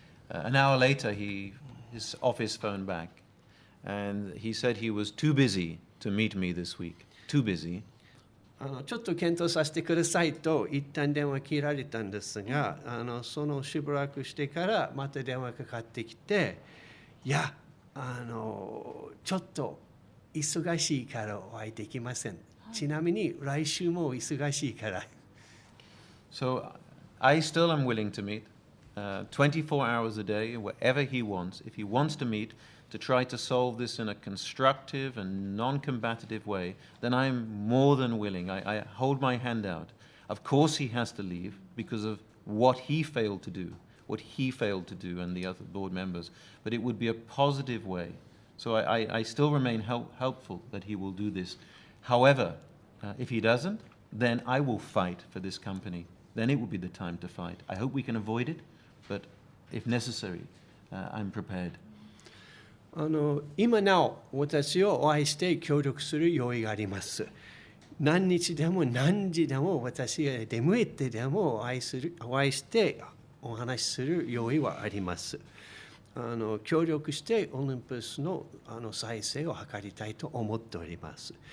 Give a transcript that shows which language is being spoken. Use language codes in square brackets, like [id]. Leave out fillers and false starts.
[en] An hour later, his office phoned back, and he said he was too busy to meet me this week. Too busy. [ja] ちょっと検討させてくださいと一旦電話切られたんですが、そのしばらくしてからまた電話かかってきて、いや、ちょっと忙しいからお会いできません。ちなみに来週も忙しいから。 [en] So I still am willing to meet 24 hours a day, wherever he wants. If he wants to meet to try to solve this in a constructive and non-combative way, then I'm more than willing. I hold my hand out. Of course he has to leave because of what he failed to do, and the other board members. But it would be a positive way. So I still remain helpful that he will do this. However, if he doesn't, then I will fight for this company. Then it will be the time to fight. I hope we can avoid it, but if necessary, I'm prepared. [ja] 今なお私をお会いして協力する用意があります。何日でも何時でも私が出向いてでもお会いしてお話しする用意はあります。協力してオリンパスの再生を図りたいと思っております。